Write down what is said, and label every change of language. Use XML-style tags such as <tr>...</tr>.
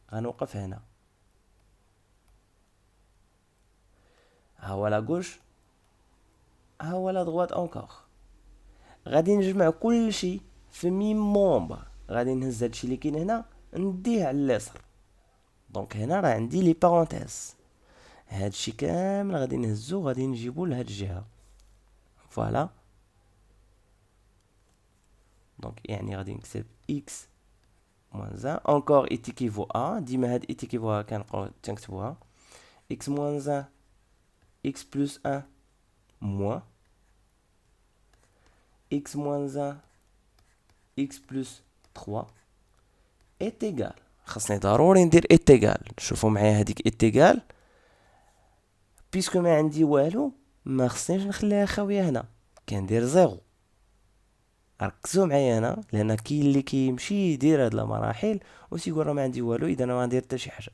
<ar>غنوقف هنا، ها هو لا غوش ها هو لا دروات اونكور. غادي نجمع كل شيء في ميم مومبر، غادي نهز هادشي اللي كاين هنا نديه على اليسار. دونك هنا راه عندي لي بارونتيز، هادشي كامل غادي نهزو غادي نجيبو لهاد الجهه. فوالا دونك يعني غادي نكتب</ar> <fr>x moins 1 encore est équivaut à،</fr> <ar>ديما هاد</ar> <fr>est équivaut à</fr> <ar>كنبقاو تنكتبوها</ar> <fr>x moins 1 x plus 1 moins x moins 1 x plus 3 est égal.</fr> <ar>خاصني ضروري ندير</ar> <fr>est égal.</fr> <ar>شوفوا معايا هذيك est égal، بيسكو ما عندي والو ما خصنيش نخليها خاويه هنا، كندير زيرو. ركزوا معايا هنا لان كاين اللي كيمشي يدير هاد المراحل وتيقول راه ما عندي والو اذا انا ما ندير حتى شي حاجه.</ar>